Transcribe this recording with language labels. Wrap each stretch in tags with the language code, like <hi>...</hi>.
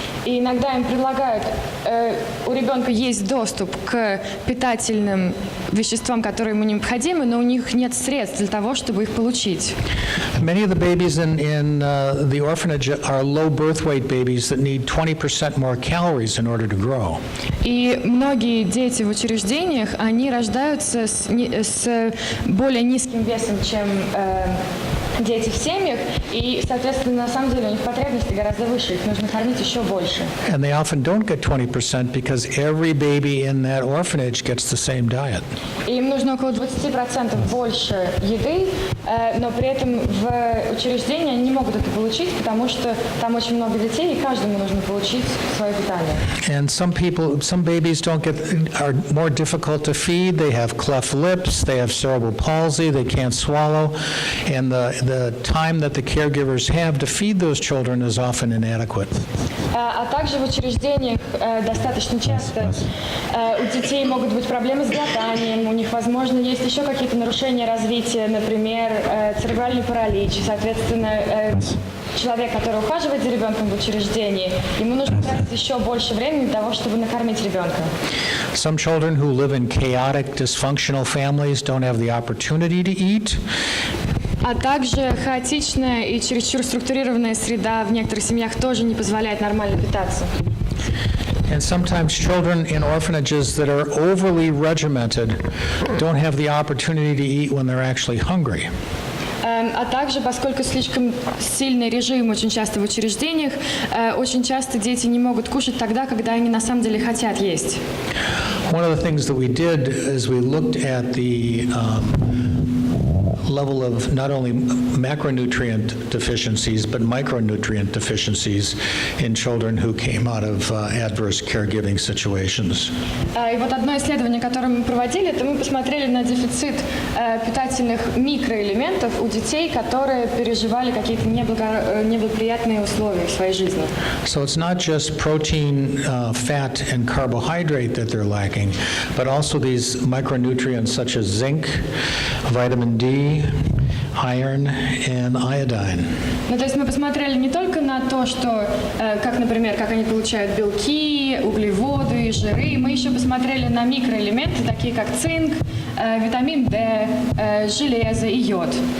<ru>И иногда им предлагают, у ребенка есть доступ к питательным веществам, которые ему необходимы, но у них нет средств для того, чтобы их получить.</ru> <en>Many of the babies in the orphanage are low birth weight babies that need 20% more calories in order to grow.</en> <ru>И многие дети в учреждениях, они рождаются с более низким весом, чем дети в семьях, и, соответственно, на самом деле у них потребности гораздо выше, их нужно кормить еще больше.</ru> <en>And they often don't get 20% because every baby in that orphanage gets the same diet.</en> <ru>И им нужно около 20% больше еды, но при этом в учреждении они не могут это получить, потому что там очень много детей, и каждому нужно получить свое питание.</ru> <en>And some babies are more difficult to feed. They have cleft lips, they have cerebral palsy, they can't swallow, and the time that the caregivers have to feed those children is often inadequate.</en> <ru>А также в учреждениях достаточно часто у детей могут быть проблемы с глотанием, у них, возможно, есть еще какие-то нарушения развития, например, церебральный паралич, соответственно, человек, который ухаживает за ребенком в учреждении, ему нужно тратить еще больше времени для того, чтобы накормить ребенка.</ru> <en>Some children who live in chaotic, dysfunctional families don't have the opportunity to eat.</en> <ru>А также хаотичная и чересчур структурированная среда в некоторых семьях тоже не позволяет нормально питаться.</ru> <en>And sometimes children in orphanages that are overly regimented don't have the opportunity to eat when they're actually hungry.</en> <ru>А также, поскольку слишком сильный режим очень часто в учреждениях, очень часто дети не могут кушать тогда, когда они на самом деле хотят есть.</ru> <en>One of the things that we did is we looked at the level of not only macronutrient deficiencies but micronutrient deficiencies in children who came out of adverse caregiving situations.</en> <ru>И вот одно исследование, которое мы проводили, это мы посмотрели на дефицит питательных микроэлементов у детей, которые переживали какие-то неблагоприятные условия в своей жизни.</ru> <en>So it's not just protein, fat, and carbohydrate that they're lacking, but also these micronutrients such as zinc, vitamin D, iron and iodine.</en> <ru>Ну, то есть мы посмотрели не только на то, что, как, например, как они получают белки, углеводы, жиры, мы еще посмотрели на микроэлементы, такие как цинк, витамин D, железо и йод.</ru>